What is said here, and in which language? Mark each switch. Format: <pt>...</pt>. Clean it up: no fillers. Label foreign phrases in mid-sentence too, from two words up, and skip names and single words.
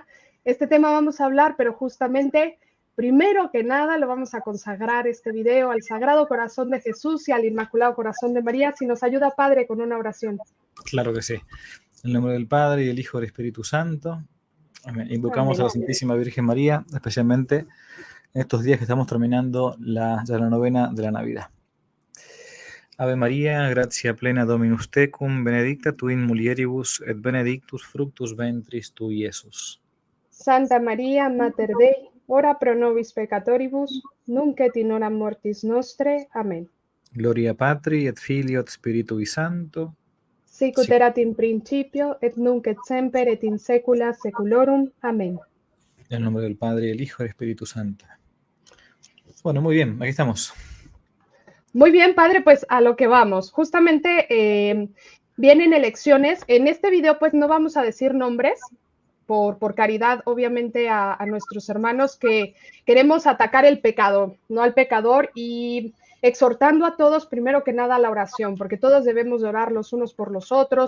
<es>Este tema vamos a hablar, pero justamente, primero que nada, lo vamos a consagrar este video al Sagrado Corazón de Jesús y al Inmaculado Corazón de María. Si nos ayuda, Padre, con una oración. Claro que sí. En el nombre del Padre, y del Hijo y del Espíritu Santo. Amén. Invocamos Amén. a la Santísima Virgen María, especialmente en estos días que estamos terminando ya la novena de la Navidad.</es> <la>Ave María, gratia plena Dominus tecum, benedicta tu in mulieribus, et benedictus fructus ventris tui, Iesus. Santa María, Mater Dei, ora pro nobis peccatoribus, nunc et in hora mortis nostre. Amén. Gloria Patri, et Filio, et Spiritui Sancto. Sicut erat in principio, et nunc et semper, et in saecula saeculorum. Amén.</la> <es>En el nombre del Padre, y del Hijo y del Espíritu Santo. Bueno, muy bien, aquí estamos. Muy bien, padre, pues a lo que vamos. Justamente vienen elecciones. En este video, pues no vamos a decir nombres, por caridad, obviamente, a nuestros hermanos que queremos atacar el pecado, no al pecador, y exhortando a todos, primero que nada, a la oración, porque todos debemos de orar los unos por los otros.</es>